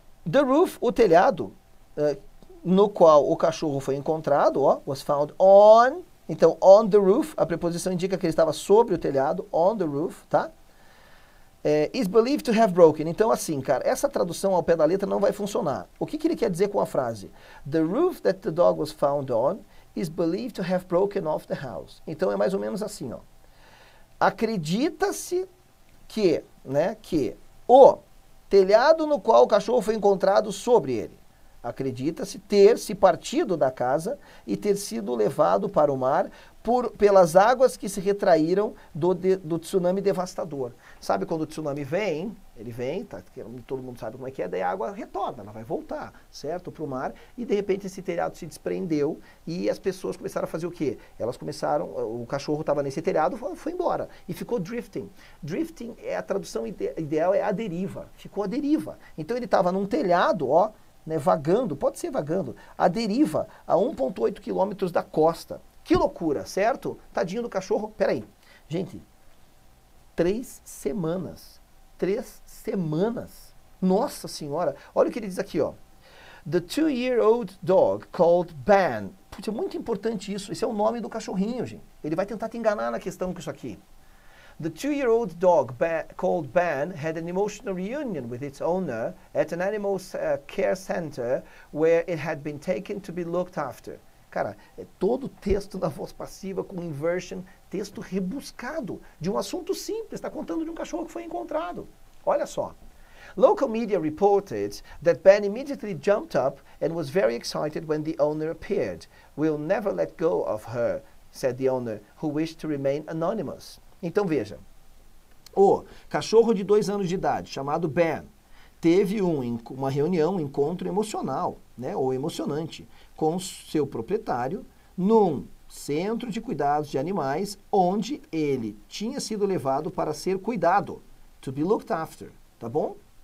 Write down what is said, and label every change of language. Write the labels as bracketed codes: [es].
[en] The roof, [pt] o telhado, no qual o cachorro foi encontrado, ó, [en] was found on, [pt] então [en] on the roof, [pt] a preposição indica que ele estava sobre o telhado, on the roof, tá? [en] Is believed to have broken, [pt] então assim, cara, essa tradução ao pé da letra não vai funcionar. O que ele quer dizer com a frase? [en] The roof that the dog was found on is believed to have broken off the house. [pt] Então é mais ou menos assim, ó. Acredita-se que, né, que o telhado no qual o cachorro foi encontrado sobre ele. Acredita-se ter se partido da casa e ter sido levado para o mar pelas águas que se retraíram do tsunami devastador. Sabe quando o tsunami vem, ele vem, tá, todo mundo sabe como é que é, daí a água retorna, ela vai voltar, certo, para o mar, e de repente esse telhado se desprendeu e as pessoas começaram a fazer o quê? Elas começaram, o cachorro estava nesse telhado, foi embora, e ficou drifting. Drifting, a tradução ideal é a deriva, ficou a deriva. Então ele estava num telhado, ó, né, vagando, pode ser vagando, a deriva a 1,8 quilômetros da costa. Que loucura, certo? Tadinho do cachorro. Peraí, gente, 3 semanas. 3 semanas. Nossa senhora, olha o que ele diz aqui, ó. [en] The 2-year-old dog called Ban. [pt] Putz, é muito importante isso. Esse é o nome do cachorrinho, gente. Ele vai tentar te enganar na questão com isso aqui. [en] The 2-year-old dog called Ban had an emotional reunion with its owner at an animal care center where it had been taken to be looked after. [pt] Cara, é todo texto da voz passiva com inversion, texto rebuscado, de um assunto simples, está contando de um cachorro que foi encontrado. Olha só. [en] Local media reported that Ben immediately jumped up and was very excited when the owner appeared. We'll never let go of her, said the owner, who wished to remain anonymous. [pt] Então veja, o cachorro de 2 anos de idade, chamado Ben, teve uma reunião, um encontro emocional, né, ou emocionante, com seu proprietário, num centro de cuidados de animais, onde ele tinha sido levado para ser cuidado, [en] to be looked after, [pt] tá bom?